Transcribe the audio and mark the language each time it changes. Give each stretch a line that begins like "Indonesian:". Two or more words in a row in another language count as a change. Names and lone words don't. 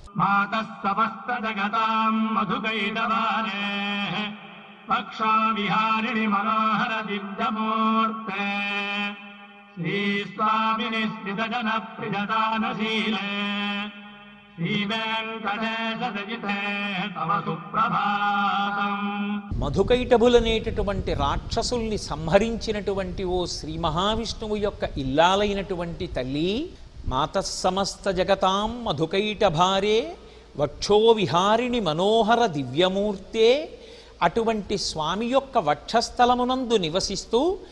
Sanskrit: मातः समस्तजगतां मधुकैटभारेः पक्षाविहारिणि मनोहर दिव्यमूर्ते श्रीस्वामिनि स्थितजनप्रियदानशीले శ్రీవేంకటేశదజితే తవ సుప్రభాతం.
Telugu: మధుకైటభులనేటటువంటి రాక్షసుల్ని సంహరించినటువంటి ఓ శ్రీ మహావిష్ణువు యొక్క ఇల్లాలైనటువంటి తల్లి,
Sanskrit: మాతస్సమస్త జగతాం మధుకైటభారే వక్షో విహారిణి మనోహర దివ్యమూర్తే,
Telugu: అటువంటి స్వామి యొక్క వక్షస్థలమునందు నివసిస్తూ